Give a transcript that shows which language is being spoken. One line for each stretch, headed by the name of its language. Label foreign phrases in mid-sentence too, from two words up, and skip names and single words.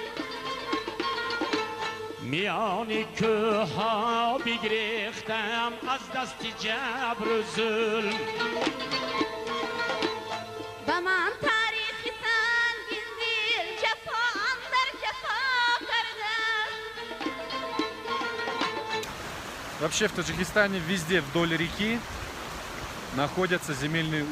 Persian: میان کوه ها بگریختم از دست جبر و ظلم. به من تاریخ سنگین دل جفا در جفا کرده.
Russian: Вообще в Таджикистане везде вдоль реки находятся земельные участки.